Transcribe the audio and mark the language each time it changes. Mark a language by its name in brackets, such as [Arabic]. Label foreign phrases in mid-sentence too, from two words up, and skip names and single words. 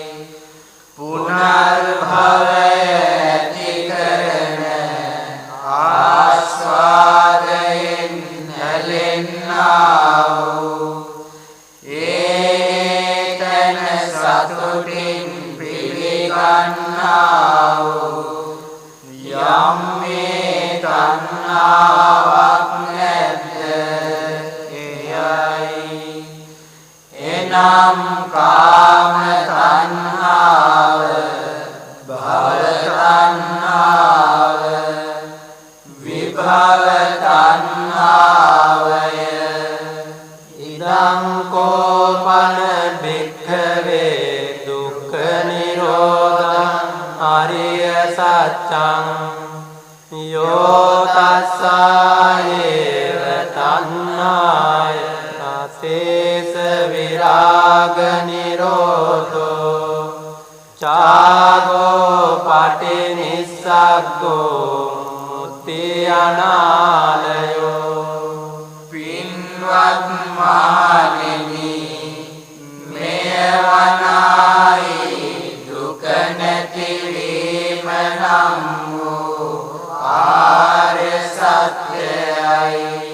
[Sinhala] පුනර්භවය ඇති කරන ආස්වාදයෙන් හැලෙන්නා වූ ඒතන සතුටින් පිළිගන්නා වූ යම් මේ තණ්හාවක් නැද්ද, එයයි. එනම් කාම තණ්හාව, භව තණ්හාව, විභව තණ්හාවය. [Pali] ඉදං කෝපන භික්ඛවේ දුක්ඛ නිරෝධං අරිය සත්‍යං යෝ තස්සායේව තණ්හාය අසේස විරාග නිරෝධෝ චාගෝ පටිනිස්සග්ගෝ මුක්ති අනාලයෝ. [Sinhala] පින්වත් මහණෙනි, මෙවනායි දුක නැතිවීම නම් වූ ආර්ය සත්‍යයයි.